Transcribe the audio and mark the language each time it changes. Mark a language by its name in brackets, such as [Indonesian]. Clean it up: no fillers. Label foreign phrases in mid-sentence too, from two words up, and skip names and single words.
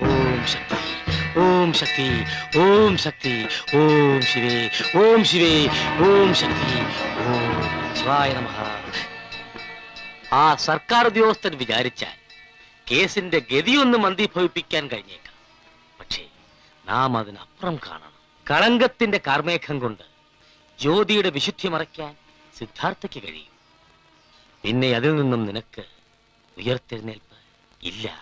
[Sanskrit] ओम शक्ति ओम शक्ति ओम शक्ति ओम शिवे ओम शिवे ओम शक्ति ओम शिवाय नमः [Malayalam] ആ സർക്കാർ ഉദ്യോഗസ്ഥൻ വിചാരിച്ചാൽ കേസിന്റെ ഗതിയൊന്ന് മന്ദീഭവിപ്പിക്കാൻ കഴിഞ്ഞേക്കാം. പക്ഷേ നാം അതിനപ്പുറം കാണണം. കളങ്കത്തിന്റെ കാർമേഘം കൊണ്ട് ജ്യോതിയുടെ വിശുദ്ധി മറയ്ക്കാൻ സിദ്ധാർത്ഥയ്ക്ക് കഴിയും. പിന്നെ അതിൽ നിന്നും നിനക്ക് ഉയർത്തെഴുന്നേൽപ്പ് ഇല്ല.